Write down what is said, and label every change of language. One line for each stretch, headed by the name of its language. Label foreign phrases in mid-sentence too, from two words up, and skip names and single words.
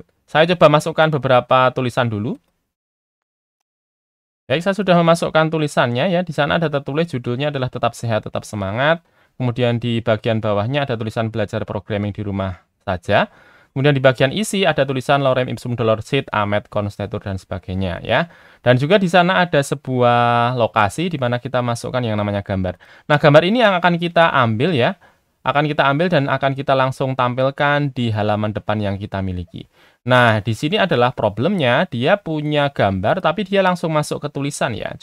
Indonesian: Saya coba masukkan beberapa tulisan dulu. Baik, saya sudah memasukkan tulisannya ya. Di sana ada tertulis judulnya adalah tetap sehat, tetap semangat. Kemudian di bagian bawahnya ada tulisan belajar programming di rumah saja. Kemudian di bagian isi ada tulisan
Latin: lorem ipsum dolor sit, amet, constetur,
Indonesian: dan sebagainya ya. Dan juga di sana ada sebuah lokasi di mana kita masukkan yang namanya gambar. Nah, gambar ini yang akan kita ambil ya. Akan kita ambil dan akan kita langsung tampilkan di halaman depan yang kita miliki. Nah, di sini adalah problemnya, dia punya gambar tapi dia langsung masuk ke tulisan ya.